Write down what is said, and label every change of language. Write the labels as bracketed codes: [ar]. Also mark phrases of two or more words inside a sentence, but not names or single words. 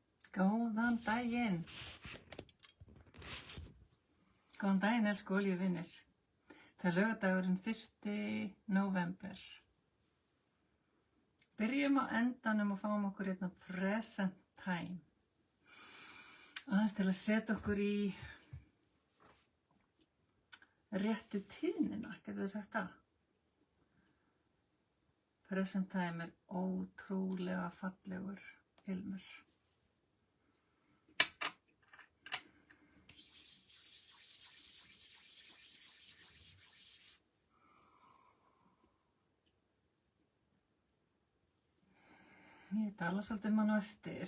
[is] Góðan daginn. Góðan daginn, elsku olíuvinir. Það er laugardagurinn 1. nóvember. Byrjum á endanum og fáum okkur hérna present time. Aðeins til að setja okkur í réttu tíðnina, getum við sagt það. Present time er ótrúlega fallegur ilmur. Ég tala svolítið hann á eftir.